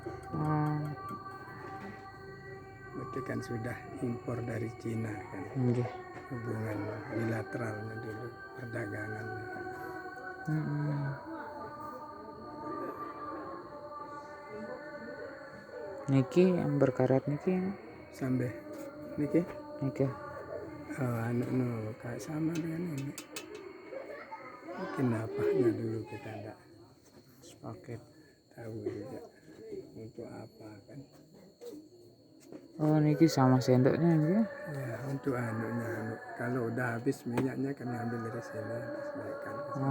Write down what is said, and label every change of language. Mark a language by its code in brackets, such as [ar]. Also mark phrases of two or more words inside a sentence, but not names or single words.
[id] Berarti kan sudah impor dari Cina kan, Nggih. hubungan bilateralnya dulu, perdagangan. Niki yang berkarat niki Sampai niki niki anu kayak sama dengan ini. Kenapanya dulu kita tidak sepaket. tahu juga untuk apa kan. Oh niki sama sendoknya niki. Ya untuk anunya, kalau udah habis minyaknya kan ambil dari sini terus naikkan ke sini.